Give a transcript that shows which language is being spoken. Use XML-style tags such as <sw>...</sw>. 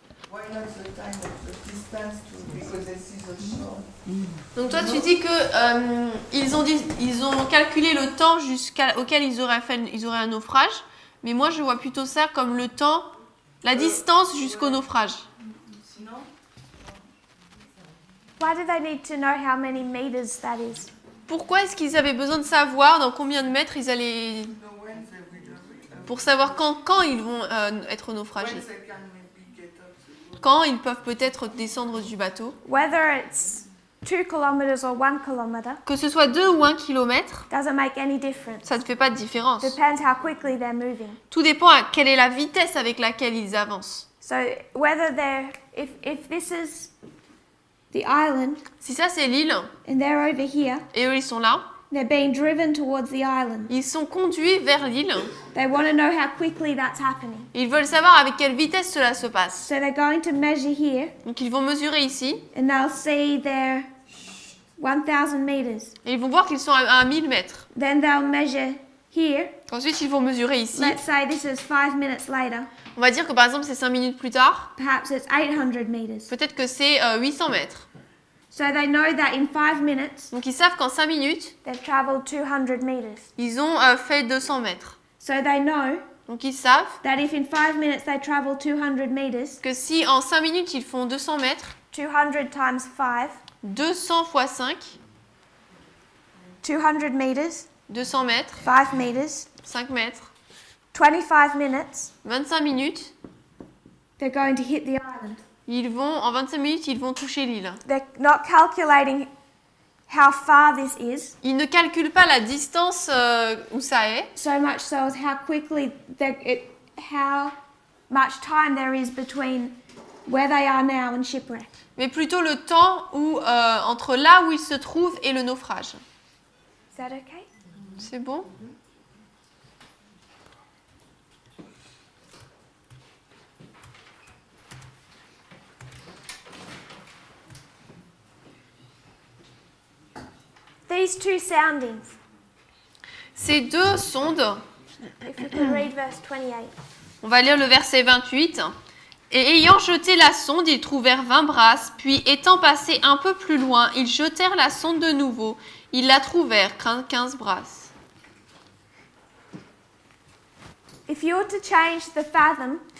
<en>Why not the time of the distance to, because they see the shore?</en> <fr>Donc toi tu dis que ils ont calculé le temps auquel ils auraient un naufrage, mais moi je vois plutôt ça comme le temps, la distance jusqu'au naufrage. Sinon,</fr> <en>Why do they need to know how many meters that is?</en> <fr>Pourquoi est-ce qu'ils avaient besoin de savoir dans combien de mètres ils allaient,</fr> <en>know when they will</en> <fr>pour savoir quand ils vont être</fr> <en>when</en> <fr>naufragés,</fr> <en>they can maybe get up the boat.</en> <fr>quand ils peuvent peut-être descendre du bateau.</fr> <en>Whether it's 2 kilometers or 1 kilometer</en> <fr>Que ce soit 2 ou 1 kilomètre,</fr> <en>doesn't make any difference.</en> <fr>ça ne fait pas de différence.</fr> <en>Depends how quickly they're moving.</en> <fr>Tout dépend à quelle est la vitesse avec laquelle ils avancent.</fr> <en>So whether if this is the island</en> <fr>Si ça c'est l'île,</fr> <en>and they're over here,</en> <fr>et eux ils sont là,</fr> <en>they're being driven towards the island.</en> <fr>ils sont conduits vers l'île,</fr> <en>They want to know how quickly that's happening.</en> <fr>ils veulent savoir avec quelle vitesse cela se passe.</fr> <en>So they're going to measure here</en> <fr>Donc ils vont mesurer ici,</fr> <en>and they'll see they're 1,000 meters.</en> <fr>et ils vont voir qu'ils sont à 1000 mètres.</fr> <en>Then they'll measure here.</en> <fr>Ensuite ils vont mesurer ici.</fr> <en>Let's say this is 5 minutes later.</en> <fr>On va dire que par exemple c'est 5 minutes plus tard,</fr> <en>Perhaps it's 800 meters.</en> <fr>peut-être que c'est 800 mètres.</fr> <en>So they know that in 5 minutes</en> <fr>Donc ils savent qu'en 5 minutes,</fr> <en>they've traveled 200 meters.</en> <fr>ils ont fait 200 mètres.</fr> <en>So they know</en> <fr>Donc ils savent</fr> <en>that if in 5 minutes they travel 200 meters,</en> <fr>que si en 5 minutes ils font 200 mètres,</fr> <en>200 times 5,</en> <fr>200 fois 5,</fr> <en>200 meters,</en> <fr>200 mètres,</fr> <en>5 meters,</en> <fr>5 mètres,</fr> <en>25 minutes,</en> <fr>25 minutes,</fr> <en>they're going to hit the island.</en> <fr>en 25 minutes, ils vont toucher l'île.</fr> <en>They're not calculating how far this is,</en> <fr>Ils ne calculent pas la distance où ça est,</fr> <en>so much so as how quickly how much time there is between where they are now and shipwreck.</en> <fr>mais plutôt le temps entre là où ils se trouvent et le naufrage.</fr> <en>Is that okay?</en> <fr>C'est bon?</fr> <en>These two soundings,</en> <fr>Ces deux sondes,</fr> <en>if you could read verse 28.</en> <fr>on va lire le verset 28. Et ayant jeté la sonde, ils trouvèrent 20 brasses, puis étant passés un peu plus loin, ils jetèrent la sonde de nouveau. Ils la trouvèrent 15 brasses.</fr> <en>If you were to change the fathom</en>